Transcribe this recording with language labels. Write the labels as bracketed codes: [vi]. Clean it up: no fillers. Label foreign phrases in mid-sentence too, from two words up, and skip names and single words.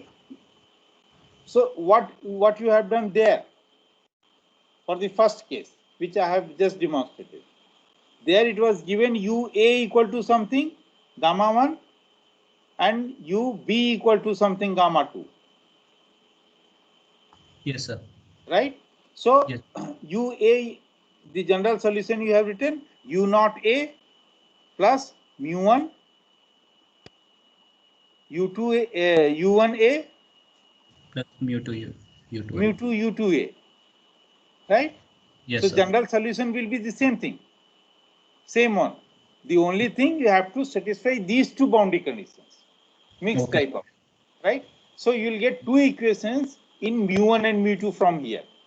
[en] So what you have done there for the first case, which I have just demonstrated, there it was given u a equal to something gamma 1 and u b equal to something gamma 2. Yes, sir. Right? So Yes. u a, the general solution you have written u naught a plus mu 1 u2 a, u1 a Plus mu2 u2. mu 2 u2 a. Right? Yes, So sir. general solution will be the same thing. Same one. The only thing you have to satisfy these two boundary conditions, mixed Okay. type of, right? So you will get two equations in mu1 and mu2 from here.